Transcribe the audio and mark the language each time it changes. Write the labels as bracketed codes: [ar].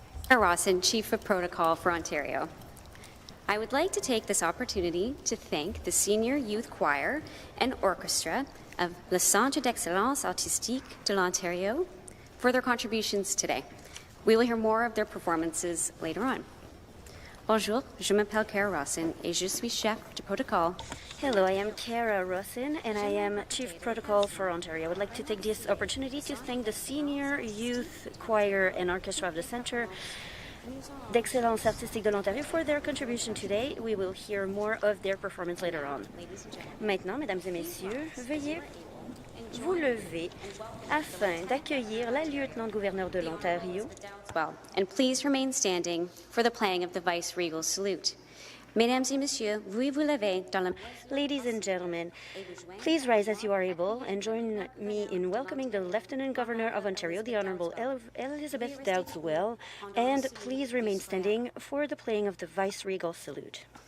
[en] Rawson, Chief of Protocol for Ontario. I would like to take this opportunity to thank the Senior Youth Choir and Orchestra of Le Centre d'Excellence Artistique de l'Ontario for their contributions today. We will hear more of their performances later on. [fr] Bonjour, je m'appelle Kara Rawson et je suis chef de protocole. [en] Hello, I am Kara Rawson and I am Chief Protocol for Ontario. I would like to take this opportunity to thank the Senior Youth Choir and Orchestra of the Centre d'Excellence Artistique de l'Ontario for their contribution today. We will hear more of their performance later on. [fr] Maintenant, mesdames et messieurs, veuillez vous lever afin d'accueillir la lieutenant-gouverneur de l'Ontario. [en] Well, and please remain standing for the playing of the Vice-Regal Salute. [fr] Mesdames et messieurs, veuillez vous lever dans la... [en] Ladies and gentlemen, please rise as you are able and join me in welcoming the Lieutenant Governor of Ontario, the Honourable Elizabeth Dowdeswell, and please remain standing for the playing of the Vice-Regal Salute.